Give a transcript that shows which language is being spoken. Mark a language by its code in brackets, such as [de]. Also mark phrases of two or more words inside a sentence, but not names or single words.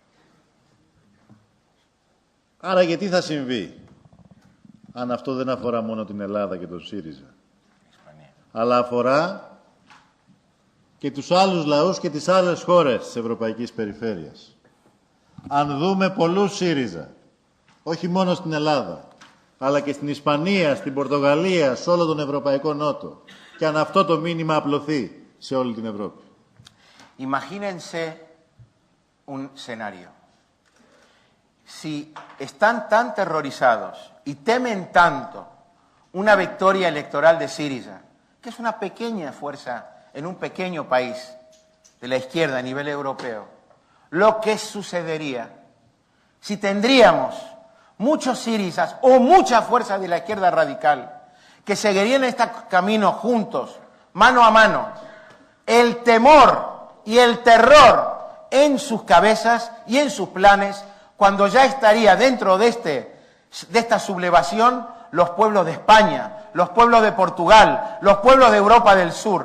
[el] Άρα γιατί θα συμβεί, αν αυτό δεν αφορά μόνο την Ελλάδα και τον ΣΥΡΙΖΑ, αλλά αφορά και τους άλλους λαούς και τις άλλες χώρες της Ευρωπαϊκής Περιφέρειας. Αν δούμε πολλούς ΣΥΡΙΖΑ, όχι μόνο στην Ελλάδα, αλλά και στην Ισπανία, στην Πορτογαλία, σε όλο τον Ευρωπαϊκό Νότο, και αν αυτό το μήνυμα απλωθεί σε όλη την Ευρώπη. [es] Imagínense un escenario. Si están tan terrorizados y temen tanto una victoria electoral de Syriza, que es una pequeña fuerza en un pequeño país de la izquierda a nivel europeo, lo que sucedería si tendríamos muchos sirisas o muchas fuerzas de la izquierda radical que seguirían este camino juntos, mano a mano, el temor y el terror en sus cabezas y en sus planes, cuando ya estaría dentro de esta sublevación los pueblos de España, los pueblos de Portugal, los pueblos de Europa del Sur.